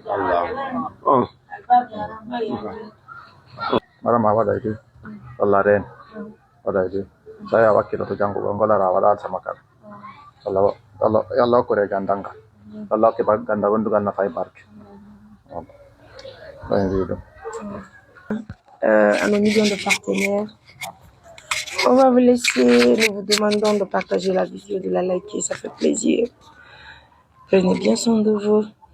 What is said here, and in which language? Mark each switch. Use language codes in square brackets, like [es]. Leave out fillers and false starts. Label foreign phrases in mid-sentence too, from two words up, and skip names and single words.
[ff] Madam waɗa idi Allah ren waɗa idi so a wakkiloto janngugo ngolara waɗa alsa makal Allah hokkure gandal ngal Allah hokki gandal wondugal nafa e barke ɗo en wi ɗum [fr] à nos millions de partenaires. On va vous laisser, nous vous demandons de partager la vidéo, de la liker, ça fait plaisir. Prenez bien soin de vous.